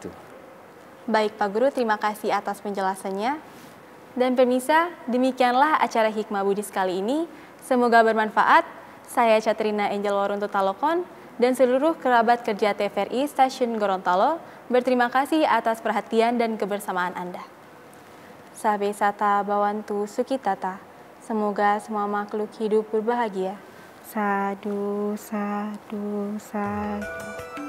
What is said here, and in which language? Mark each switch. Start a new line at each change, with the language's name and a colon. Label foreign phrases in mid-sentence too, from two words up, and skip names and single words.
Indonesian: Baik Pak Guru, terima kasih atas penjelasannya. Dan pemirsa, demikianlah acara Hikmah Buddhis kali ini. Semoga bermanfaat. Saya Catrina Angel Warunto Talokon dan seluruh kerabat kerja TVRI Stasiun Gorontalo berterima kasih atas perhatian dan kebersamaan Anda.
Pali: Sabe sata bawantu sukitata.
Indonesian: Semoga semua makhluk hidup berbahagia.
Pali: Sadu, sadu, sadu.